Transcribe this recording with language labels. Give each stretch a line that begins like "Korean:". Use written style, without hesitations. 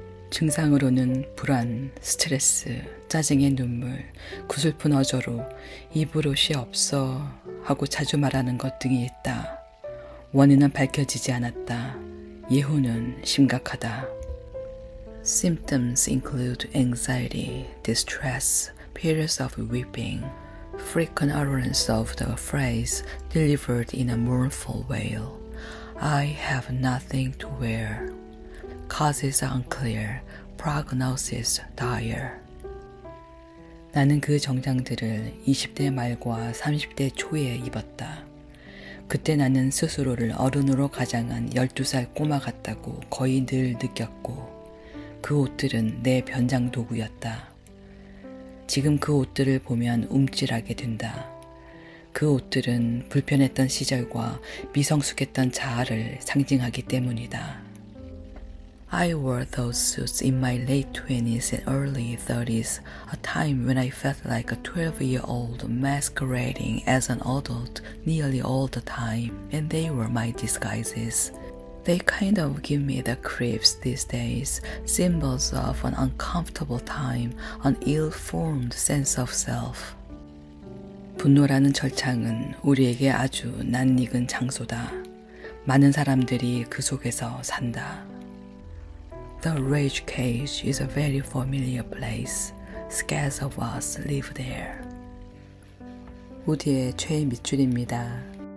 Korean: 증상으로는 불안, 스트레스, 짜증의 눈물, 구슬픈 어조로 입을 옷이 없어 하고 자주 말하는 것 등이 있다. 원인은 밝혀지지 않았다. 예후는 심각하다.
English: Symptoms include anxiety, distress, periods of weeping, frequent utterance of the phrase delivered in a mournful wail, I have nothing to wear. Causes unclear, prognosis dire.
Korean: 나는 그 정장들을 20대 말과 30대 초에 입었다. 그때 나는 스스로를 어른으로 가장한 12살 꼬마 같다고 거의 늘 느꼈고 그 옷들은 내 변장 도구였다. 지금 그 옷들을 보면 움찔하게 된다. 그 옷들은 불편했던 시절과 미성숙했던 자아를 상징하기 때문이다.
English: I wore those suits in my late 20s and early 30s, a time when I felt like a 12-year-old masquerading as an adult nearly all the time, and they were my disguises. They kind of give me the creeps these days, symbols of an uncomfortable time, an ill-formed sense of self.
Korean: 분노라는 절창은 우리에게 아주 낯익은 장소다. 많은 사람들이 그 속에서 산다.
English: The rage cage is a very familiar place. Scarce of us live there.
Korean: 우디의 최애 밑줄입니다.